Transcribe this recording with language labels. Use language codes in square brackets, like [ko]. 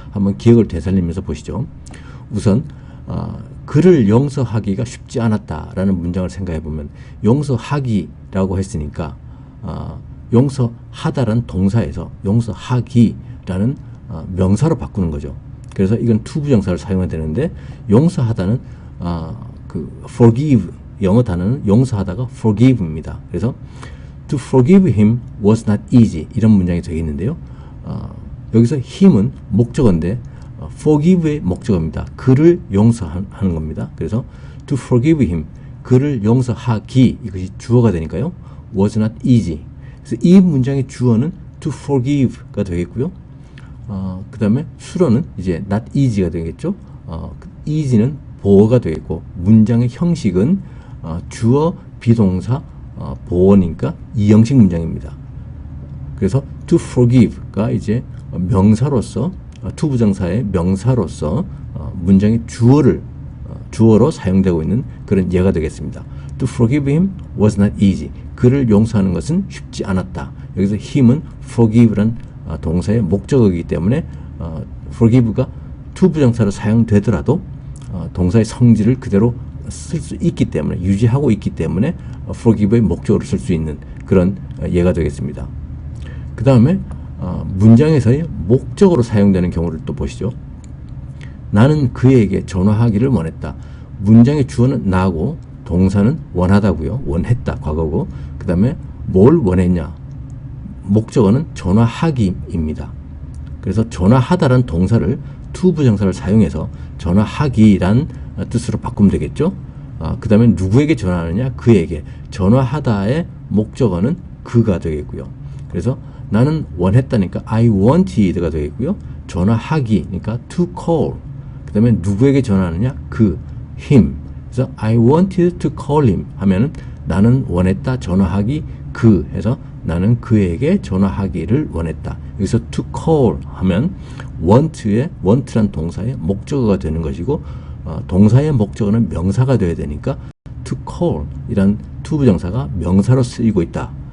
[ko] 한번 기억을 되살리면서 보시죠. 우선 그를 용서하기가 쉽지 않았다라는 문장을 생각해 보면 용서하기라고 했으니까 용서하다라는 동사에서 용서하기라는 명사로 바꾸는 거죠. 그래서 이건 to 부정사를 사용해야 되는데 용서하다는 그 forgive, 영어 단어는 용서하다가 forgive입니다. 그래서 [en] to forgive him was not easy [ko] 이런 문장이 되겠는데요. 여기서 him은 목적어인데 forgive의 목적어입니다. 그를 용서하는 겁니다. 그래서 [en] to forgive him, [ko] 그를 용서하기, 이것이 주어가 되니까요. [en] was not easy. [ko] 그래서 이 문장의 주어는 to forgive가 되겠고요. 그 다음에 수로는 이제 not easy가 되겠죠. easy는 보어가 되겠고, 문장의 형식은 주어, 비동사, 보어니까 이형식 문장입니다. 그래서 to forgive가 이제 명사로서, to 부정사의 명사로서 문장의 주어로 사용되고 있는 그런 예가 되겠습니다. [en] To forgive him was not easy. [ko] 그를 용서하는 것은 쉽지 않았다. 여기서 him은 forgive란 동사의 목적어이기 때문에 forgive가 to 부정사로 사용되더라도 동사의 성질을 그대로 쓸 수 있기 때문에, 유지하고 있기 때문에 forgive의 목적어로 쓸 수 있는 그런 예가 되겠습니다. 그 다음에 문장에서의 목적어로 사용되는 경우를 또 보시죠. 나는 그에게 전화하기를 원했다. 문장의 주어는 나고 동사는 원하다고요. 원했다, 과거고. 그 다음에 뭘 원했냐? 목적어는 전화하기입니다. 그래서 전화하다란 동사를 to 부정사를 사용해서 전화하기란 뜻으로 바꾸면 되겠죠. 그 다음에 누구에게 전화하느냐? 그에게. 전화하다의 목적어는 그가 되겠고요. 그래서 나는 원했다니까 I wanted가 되겠고요. 전화하기니까 [en] to call. [ko] 그 다음에 누구에게 전화하느냐? 그, him. 그래서 [en] I wanted to call him [ko] 하면은 나는 원했다, 전화하기, 그 해서 나는 그에게 전화하기를 원했다. 여기서 to call 하면 want란 동사의 목적어가 되는 것이고, 동사의 목적어는 명사가 되어야 되니까 to call 이란 to 부정사가 명사로 쓰이고 있다.